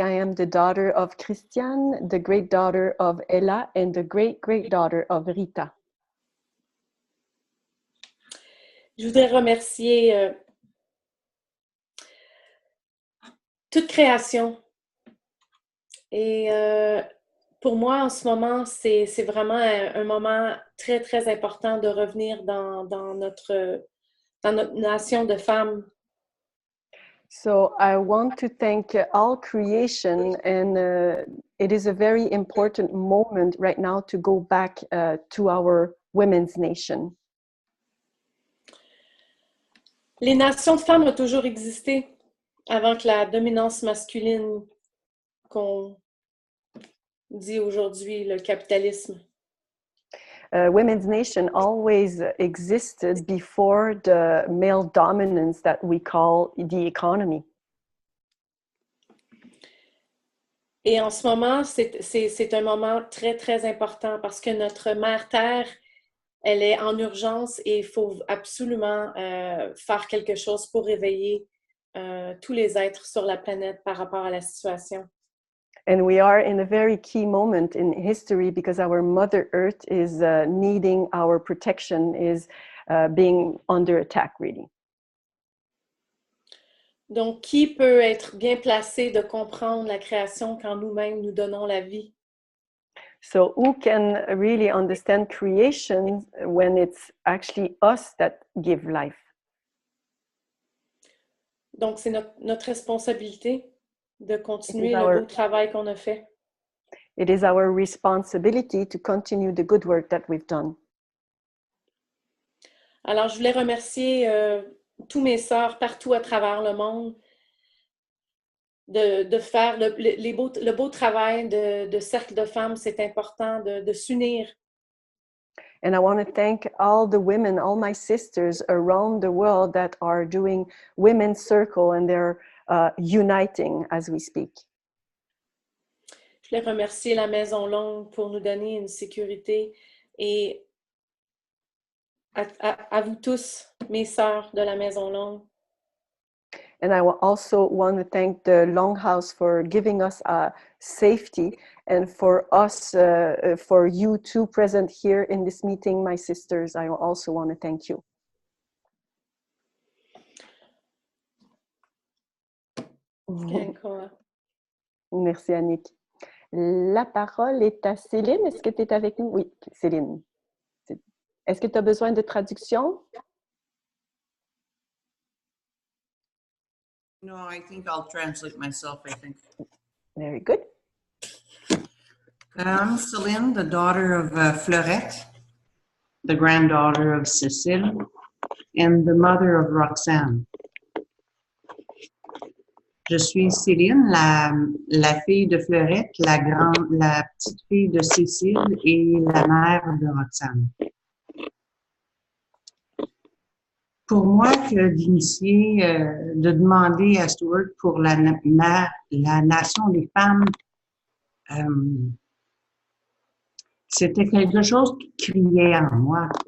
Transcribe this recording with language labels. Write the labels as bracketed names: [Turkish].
[English] I am the daughter of Christiane, the great daughter of Ella, and the great daughter of Rita. [French] je voudrais remercier toute création. Et pour moi, en ce moment, c'est vraiment un moment très, très important de revenir dans notre nation de femmes. [English] So I want to thank all creation, and it is a very important moment right now to go back to our women's nation. [French] Les nations de femmes ont toujours existé avant que la dominance masculine qu'on dit aujourd'hui, le capitalisme. [English] Women's nation always existed before the male dominance that we call the economy. [French] Et en ce moment, c'est un moment très, très important parce que notre mère Terre, elle est en urgence et il faut absolument faire quelque chose pour réveiller tous les êtres sur la planète par rapport à la situation. [English] And we are in a very key moment in history because our Mother Earth is needing our protection, is being under attack, really. [French] Donc, qui peut être bien placé de comprendre la création quand nous-mêmes nous donnons la vie? [English] So who can really understand creation when it's actually us that give life? [French] Donc, c'est notre responsabilité de continuer [English] our- [French] le beau travail qu'on a fait. [English] It is our responsibility to continue the good work that we've done. [French] Alors, je voulais remercier tous mes sœurs partout à travers le monde de faire le beau travail de cercle de femmes. C'est important de s'unir. [English] And I want to thank all the women, all my sisters around the world that are doing Women's Circle, and they're uniting as we speak. [French] Je voulais remercier la Maison Longue pour nous donner une sécurité et à vous tous, mes sœurs de la Maison Longue. [English] And I also want to thank the Longhouse for giving us safety, and for us, for you two present here in this meeting, my sisters, I also want to thank you. [French] Merci Annick. La parole est à Céline. Est-ce que tu es avec nous? Oui, Céline. Est-ce que tu as besoin de traduction? [English] No, I think I'll translate myself, I think. Very good. I'm Céline, the daughter of Fleurette, the granddaughter of Cécile, and the mother of Roxane. [French] Je suis Céline, la fille de Fleurette, la petite fille de Cécile et la mère de Roxane. Pour moi, d'initier, de demander à Stuart pour la nation des femmes, c'était quelque chose qui criait en moi.